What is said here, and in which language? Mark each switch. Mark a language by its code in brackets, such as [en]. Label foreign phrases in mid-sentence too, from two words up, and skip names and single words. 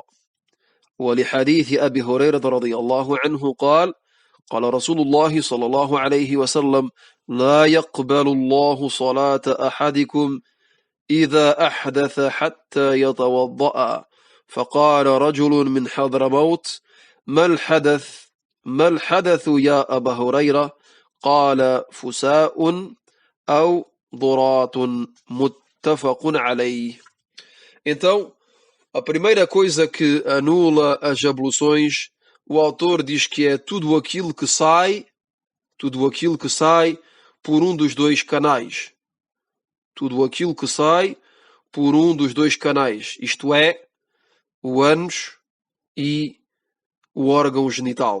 [ar] ولحديث أبي هريرة رضي الله عنه قال: قال رسول الله صلى الله عليه وسلم: لا يقبل الله صلاة أحدكم إذا أحدث حتى يتوضأ. فقال رجل من حضرموت: ما الحدث يا أبا هريرة؟ قال: فساء أو ضرات. متفق عليه. [pt] Então, a primeira coisa que anula as abluções, o autor diz que é tudo aquilo que sai por um dos dois canais. Tudo aquilo que sai por um dos dois canais, isto é, o ânus e o órgão genital.